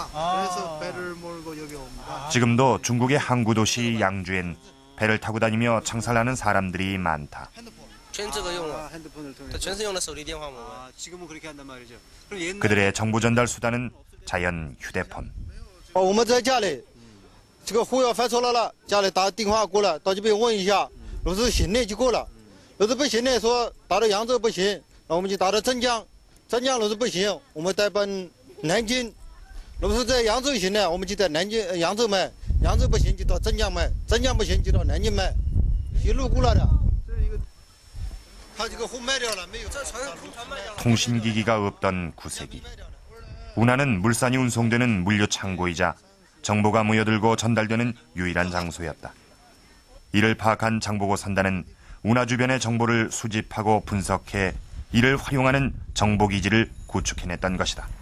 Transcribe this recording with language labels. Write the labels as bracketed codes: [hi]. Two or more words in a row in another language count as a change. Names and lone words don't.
[ko] 그래서 배를 몰고 여기 옵니다. 지금도 중국의 항구 도시 양주엔 배를 타고 다니며 창살하는 사람들이 많다. 핸드폰을 통해. 지금은 그렇게 한단 말이죠. 그들의 정보 전달 수단은 자연 휴대폰. [zh] 我们在家里，这个货要发出来了，家里打电话过来，到这边问一下，如果是行的就过了，如果不行的说打到扬州不行，那我们就打到镇江，镇江如果不行，我们再奔南京，如果是在扬州行的，我们就在南京、扬州卖，扬州不行就到镇江卖，镇江不行就到南京卖，一路过来的。他这个货卖掉了没有？ [ko] 통신기기가 없던 9세기. 운하는 물산이 운송되는 물류 창고이자 정보가 모여들고 전달되는 유일한 장소였다. 이를 파악한 장보고 선단은 운하 주변의 정보를 수집하고 분석해 이를 활용하는 정보기지를 구축해냈던 것이다.